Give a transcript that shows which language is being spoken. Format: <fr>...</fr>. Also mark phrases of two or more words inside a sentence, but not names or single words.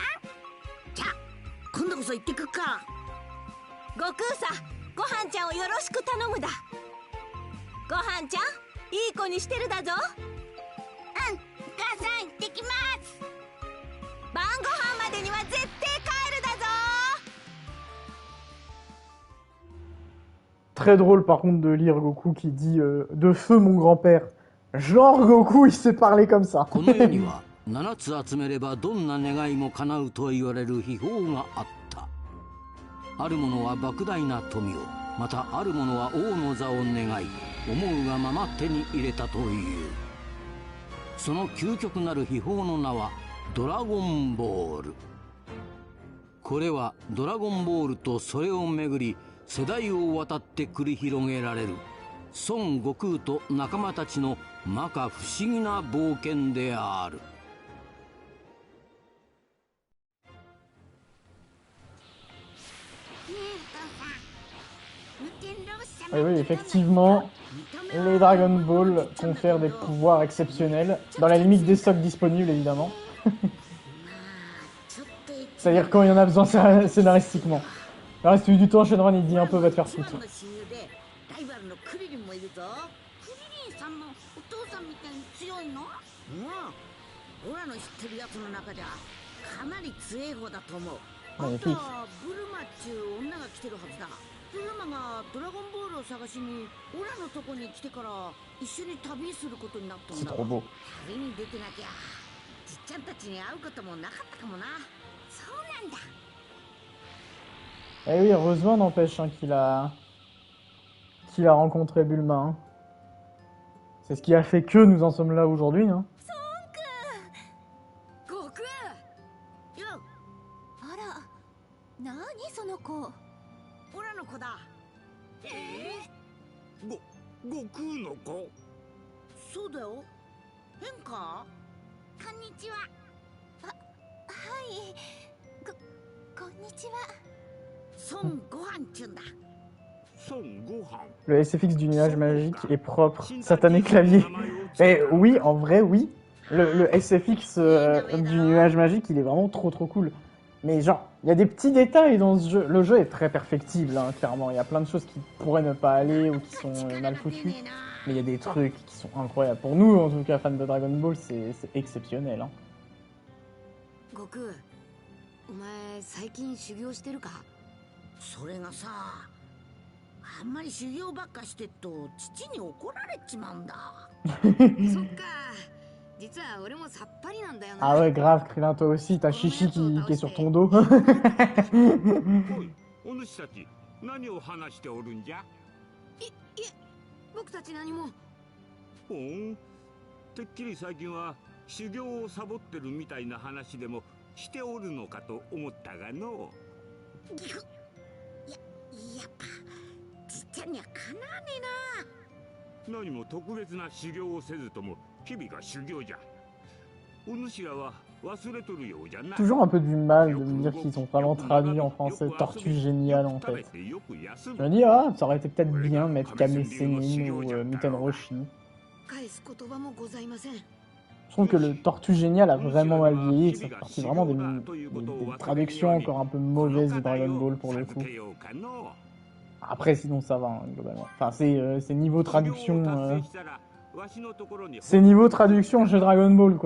<ja>じゃあ今度こそ行ってくっか。悟空さ、ごはんちゃんをよろしく頼むだ。ごはんちゃん、いい子にしてるだぞ。うん、お母さん、行ってきます。晩ご飯までには絶対帰るだぞ。</ja> <fr>Très drôle par contre de lire Goku qui dit de feu mon grand-père. Genre Goku il sait parler comme ça.</fr> <ja>この世には7つ集めればどんな願いも叶うと言われる秘宝があった。ある者は莫大な富を、またある者は王の座を願い、思うがまま手に入れたという。その究極なる秘宝の名はドラゴンボール。これはドラゴンボールとそれをめぐり世代を渡って繰り広げられる孫悟空と仲間たちの摩訶不思議な冒険である。</ja> <fr>Oui, oui, effectivement, les Dragon Ball confèrent des pouvoirs exceptionnels, dans la limite des stocks disponibles évidemment. C'est-à-dire quand il y en a besoin scénaristiquement. Le reste du temps, Shenron il dit un peu va te faire</fr> <ja>一</ja> <fr>foutre.</fr> <ja>番の親友でライバルのクリリンもいるぞ。クリリンさんのお父さんみたいに強いの？うん。オラの知ってるやつの中じゃかなり強い方だと思う。あとはブルマっちゅう女が来てるはずだ。ブルマがドラゴンボールを探しにオラのとこに来てから一緒に旅することになったん</ja> <fr>C'est</fr> <ja>だ。</ja> <fr>trop beau.</fr> <ja>旅に出てなきゃじっちゃんたちに会うこともなかったかもな。そうなんだ。</ja> <fr>Eh oui, heureusement, n'empêche hein, qu'il a rencontré Bulma. Hein. C'est ce qui a fait que nous en sommes là aujourd'hui. Hein.</fr> <ja>悟空よ。あら、なにその子。オラの子だ。悟空の子？そうだよ。変か？こんにちは。はい。こんにちは。孫悟飯っちゅうんだ。孫悟飯。</ja> <fr>Le SFX du nuage magique est propre. Satané clavier. Eh oui, en vrai, oui. Le SFX du nuage magique, il est vraiment trop cool. Mais genre, il y a des petits détails dans ce jeu. Le jeu est très perfectible, hein, clairement. Il y a plein de choses qui pourraient ne pas aller ou qui sont mal foutues. Mais il y a des trucs qui sont incroyables. Pour nous, en tout cas, fans de Dragon Ball, c'est exceptionnel. Hein.</fr> <ja>悟空、お前最近修行してるか？それがさ、あんまり修行ばっかしてっと父に怒られちまうんだ。そっか。実は俺もさっぱりなんだよな。</ja> <fr>Ah ouais, grave, Krillin, toi aussi, t'as Chichi qui est sur ton dos.</fr> <ja>お主たち何を話しておるんじゃ？いえ、僕たち何も。ほん、てっきり最近は修行をサボってるみたいな話でもしておるのかと思ったがの。やっぱじっちゃんにはかなわねえな。何も特別な修行をせずとも日々が修行じゃ。お主らは忘れとるようじゃな。</ja> <fr>Toujours un peu du mal de me dire qu'ils ont vraiment traduit en français Tortue Géniale en fait. Je me dis, ah, ça aurait été peut-être bien de mettre Kame Sennin ou Muten Roshi.</fr> <ja>返す言葉もございません。</ja> <fr>Je trouve que le Tortue Génial a vraiment mal vieilli et que ça fait partie vraiment des traductions encore un peu mauvaises de Dragon Ball pour le coup. Après, sinon ça va, hein, globalement. Enfin, c'est niveau traduction. C'est niveau traduction chez Dragon Ball, quoi.</fr>